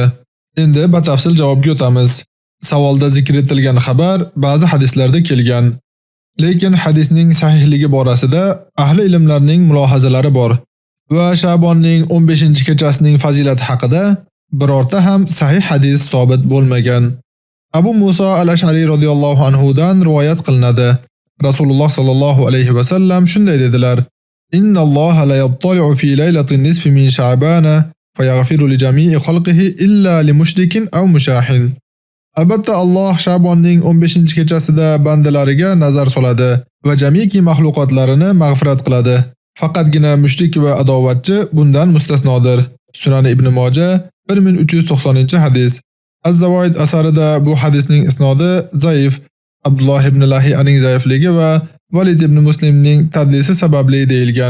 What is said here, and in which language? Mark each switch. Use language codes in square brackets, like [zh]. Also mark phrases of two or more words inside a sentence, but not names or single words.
[uz] Endi batafsil javobga o'tamiz. Savolda zikr etilgan xabar ba'zi hadislarda kelgan, lekin hadisning sahihligi borasida ahli ilmlarning mulohazalari bor va Sha'bonning 15-kechasining fazilati haqida birorta ham sahih hadis sobit bo'lmagan. Abu Musa al-Ash'ari [ar] رضي الله عنه [uz] dan rivoyat qilinadi. Rasululloh [ar] صلى الله عليه وسلم [uz] shunday dedilar: [ar] "إن الله ليطلع في ليلة النصف من شعبان فيغفر لجميع خلقه إلا لمشرك أو مشاحن." [uz] Albatta Alloh Sha'bonning 15-kechasida bandalariga nazar soladi va jamiki mahluqotlarini mag'firat qiladi. Faqatgina mushrik va adovatchi bundan mustasnodir. Sunan Ibn Majah 1390-hadis. Az-Zavoid asarida bu hadisning isnodi zaif, Abdulloh ibn Lahiyaning zaifligi va Valid ibn Muslimning tadlisi sababli deyilgan.